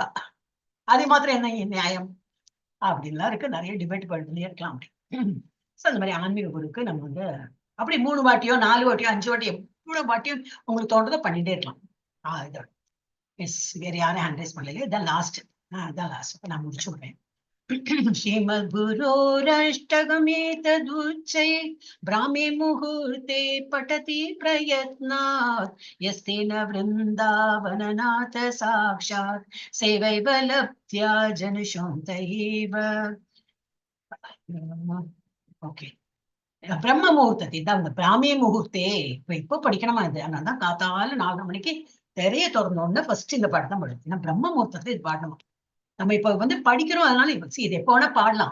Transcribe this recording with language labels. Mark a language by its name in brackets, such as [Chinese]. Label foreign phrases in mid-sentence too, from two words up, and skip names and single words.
[Tamil] அது மாத்திரம் என்ன நியாயம் அப்படின்லாம் இருக்கு. நிறைய டிபேட் பண்ணிட்டே இருக்கலாம் அப்படி. அந்த மாதிரி ஆன்மீக குருக்கு நம்ம வந்து அப்படி 3 வாட்டியோ 4 வாட்டியோ 5 வாட்டியோ எவ்வளவு வாட்டியோ உங்களுக்கு தோன்றதை பண்ணிட்டே இருக்கலாம். இதோட எஸ், வேற யாரும் [English] hand raise [Tamil] பண்ணல, இதான் லாஸ்ட். இப்ப நான் முடிச்சு விடுறேன். [Sanskrit] श्रीमद् गुरोरष्टगमेतदुच्चै ब्राह्मे मुहूर्ते पठति प्रयत्नात् यस्तेन वृन्दावननाथ साक्षात् सेवैव लब्ध्या जनशोन्तैव. [Tamil] ஓகே, பிரம்ம முகூர்த்தத்தை தான் இந்த பிராமிய முகூர்த்தே இப்போ படிக்கணுமா இது. அதனாலதான் காத்தால 4 மணிக்கு தெரிய திறந்தோன்னு ஃபர்ஸ்ட் இந்த பாட்டு தான் படிச்சு. ஏன்னா பிரம்ம முகூர்த்தத்தை இது பாடணுமா. நம்ம இப்ப வந்து படிக்கிறோம், அதனால இது எப்போ வேணா பாடலாம்.